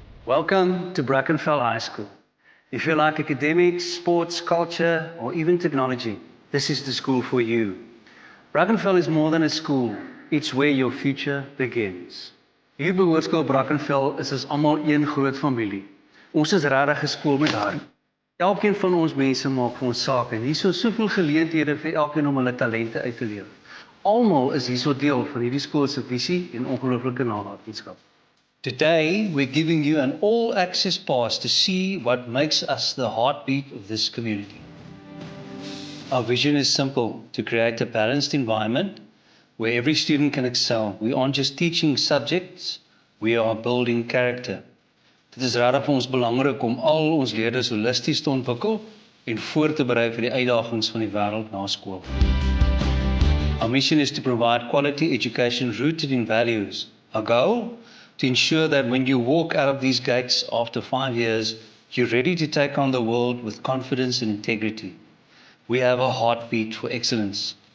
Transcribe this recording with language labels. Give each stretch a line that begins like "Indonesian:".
English: Welcome to Brackenfell High School. If you like academics, sports, culture, or even technology, this is the school for you. Brackenfell is more than a school, it's where your future begins.
Afrikaans: Hier by Hoërskool Brackenfell is ons almal een groot familie. Ons is regtig 'n skool met hart. Elkeen van ons mense maak vir ons saak en hier is soveel geleenthede vir elkeen om hulle talente uit te leef. Almal is hierso deel van hierdie skool se visie en ongelooflike nalatenskap.
English: Today, we're giving you an all-access pass to see what makes us the heartbeat of this community. Our vision is simple, to create a balanced environment where every student can excel. We aren't just teaching subjects, we are building character.
Afrikaans: Dit is regtig vir ons belangrik om al ons leerders holisties te ontwikkel en voor te berei vir die uitdagings van die wêreld na skool.
English: Our mission is to provide quality education rooted in values. Our goal? To ensure that when you walk out of these gates after 5 years, you're ready to take on the world with confidence and integrity. We have a heartbeat for excellence.